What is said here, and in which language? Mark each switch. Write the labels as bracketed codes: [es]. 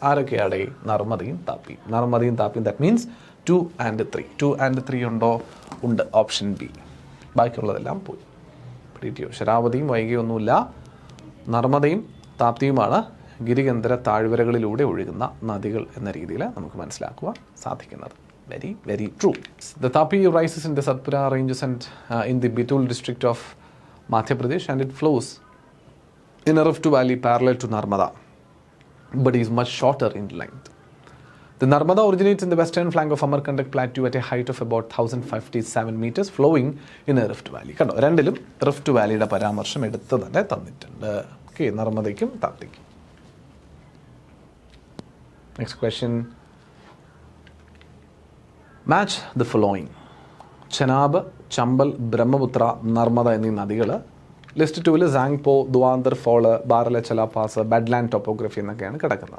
[ml] ആരൊക്കെയാണ്? നർമ്മദയും താപ്പിയും. [en] that means [ml] 2 and 3. 2 and 3 ഉണ്ടോ? ഉണ്ട്. Option B. ബാക്കിയുള്ളതെല്ലാം പോയി. പിടിയോ? ശരാവതിയും വൈകിയൊന്നുമില്ല. നർമ്മദയും താപ്തിയുമാണ് ഗിരികന്ധര താഴ്വരകളിലൂടെ ഒഴുകുന്ന നദികൾ എന്ന രീതിയിൽ നമുക്ക് മനസ്സിലാക്കുവാൻ സാധിക്കുന്നത്. [en] Very very true. The Tapi rises in the Satpura ranges and in the Betul district of Madhya Pradesh, and it flows in a rift valley parallel to Narmada, but is much shorter in length. The Narmada originates in the western flank of Amarkandak Plateau at a height of about 1057 meters, flowing in a rift valley. [ml] കണ്ടോ, രണ്ടിലും rift വാലിയുടെ പരാമർശം എടുത്ത് തന്നെ തന്നിട്ടുണ്ട്. Okay, നർമ്മദയ്ക്കും താപ്തിക്കും. [en] Next question. Match the following. [ml] Chenab, Chambal, Brahmaputra, Narmada എന്നീ നദികൾ list 2-ൽ Tsangpo, ദ്വാന്തർ fall, ബാരലച്ചല pass, ബഡ്ലാൻഡ് topography എന്നൊക്കെയാണ് കിടക്കുന്നത്.